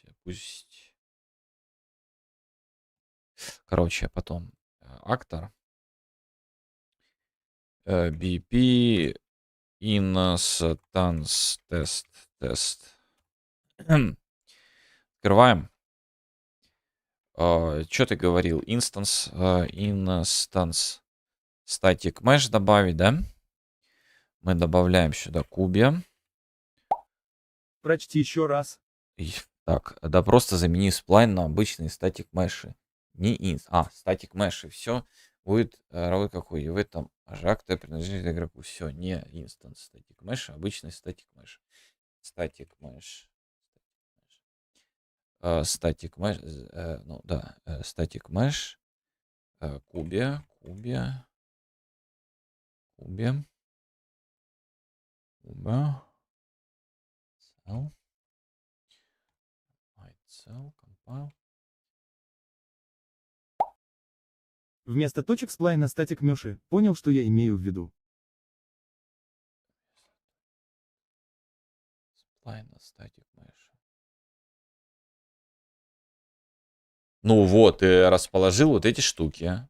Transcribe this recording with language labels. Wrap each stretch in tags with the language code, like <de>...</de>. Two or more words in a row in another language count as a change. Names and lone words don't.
<ru>Пусть. Короче, потом. Актор. BP Instance тест. Открываем. Что ты говорил?</ru> <en>Instance static mesh</en> <ru>добавить, да? Мы добавляем сюда кубе. Прочти еще раз. Так, да просто замени сплайн на обычные</ru> <en>static meshes.</en> <ru>Не</ru> <en>static meshes.</en> <ru>Все будет равно какой. И в этом ажакта принадлежит игроку. Все, не</ru> <en>instance static mesh,</en> <ru>обычный</ru> <en>static mesh. Static mesh. Static mesh.</en> <ru>Ну да,</ru> <en>static mesh.</en> <ru>Кубе. Кубе.</ru> <en>Cell. Cell. Compile.</en> <ru>Вместо точек сплайна</ru> <en>static meshes.</en> <ru>Понял, что я имею в виду.</ru> <en>Spline static mesh.</en> <ru>Ну вот, ты расположил вот эти штуки.</ru>